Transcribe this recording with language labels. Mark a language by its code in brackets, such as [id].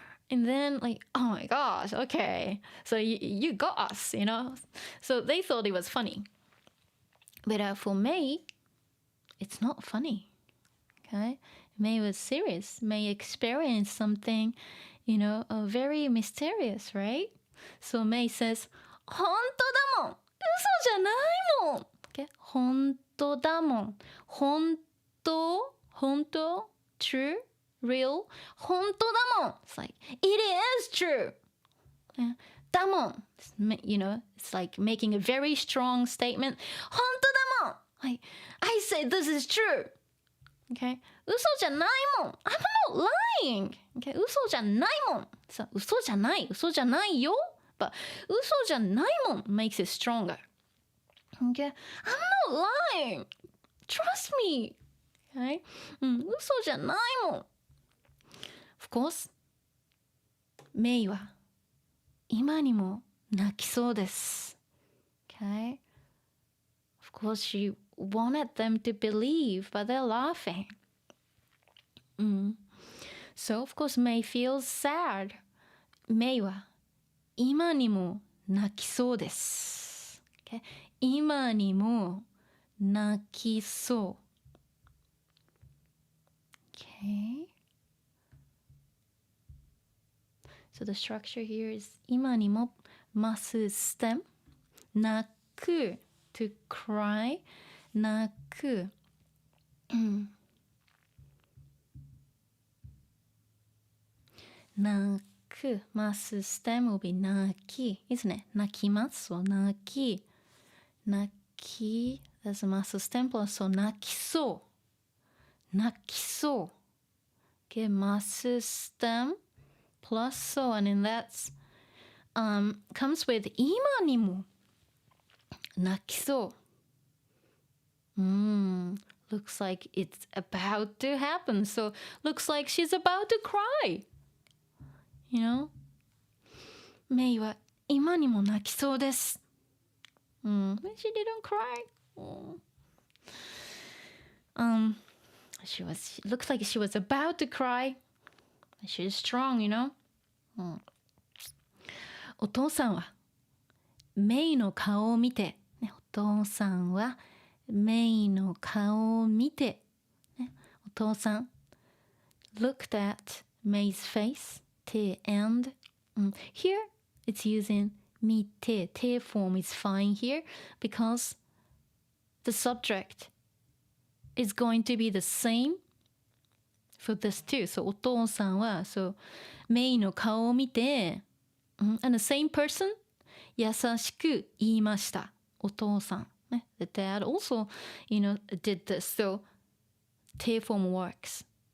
[en] And then like, oh my gosh, okay. So you got us, you know? So they thought it was funny. But for May, it's not funny. Okay? May was serious. May experienced something, you know, very mysterious, right? So May says, [ja] 本当だもん。嘘じゃないもん。 [en] Okay? [ja] 本当だもん。 [en] 本当 true, real, [ja] 本当だもん. [en] It's like, it is true. [ja] だもん. [en] You know, it's like making a very strong statement. [ja] 本当だもん. [en] Like, I say this is true. Okay? [ja] 嘘じゃないもん. [en] I'm not lying. Okay? [ja] 嘘じゃないもん.So, 嘘じゃない。嘘じゃないよ. [en] But [ja] 嘘じゃないもん [en] makes it stronger. Okay? I'm not lying. Trust me. Okay? [ja] 嘘じゃないもん. [en] Of course, [ja] メイは今にも泣きそうです. [en] Okay? Of course, she wanted them to believe, but they're laughing. So, of course, May feels sad. [ja] メイは今にも泣きそうです。 [en] Okay? [ja] 今にも泣きそう。Okay? [en] So the structure here is 今にも ます stem 泣く to cry 泣く泣く ます stem will be 泣き isn't it? 泣きます so 泣き泣き that's a ます stem plus so 泣きそう泣きそう okay ます stem plus so and then that's comes with [ja] 今にも泣きそう。 [en] Looks like it's about to happen. So looks like she's about to cry. You know? [ja] メイは今にも泣きそうです。 [en] But she didn't cry. She looks like she was about to cry. She's strong, you know? [ja] お父さんはメイの顔を見て、ね、お父さんはメイの顔を見て、ね、お父さん [en] looked at May's face, 手 and here it's using 見て、手 form is fine here because the subject is going to be the same for this too. [ja] So お父さんは、so メイの顔を見て、 [en] and the same person [ja] 優しく言いました。お父さん。ね、 [en] the dad also, you know, did this. So 手 form works.